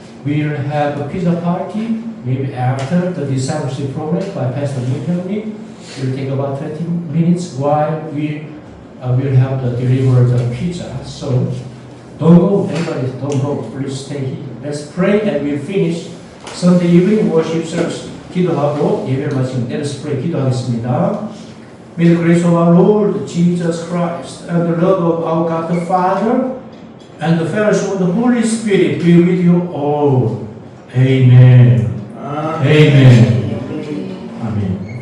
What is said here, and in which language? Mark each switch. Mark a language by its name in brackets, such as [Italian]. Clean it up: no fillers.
[English] we'll have a pizza party, maybe after the discipleship program by Pastor Nick. It will take about 20 minutes while we will have the deliver the pizza. So don't go, anybody don't go, please stay here. Let's pray and we'll finish Sunday evening worship service. [Korean] 기도하고 예배를 마치면 [English] let us pray. [Korean] 기도하겠습니다. [English] May the grace of our Lord Jesus Christ and the love of our God the Father and the fellowship of the Holy Spirit be with you all. Amen. Amen. 아멘.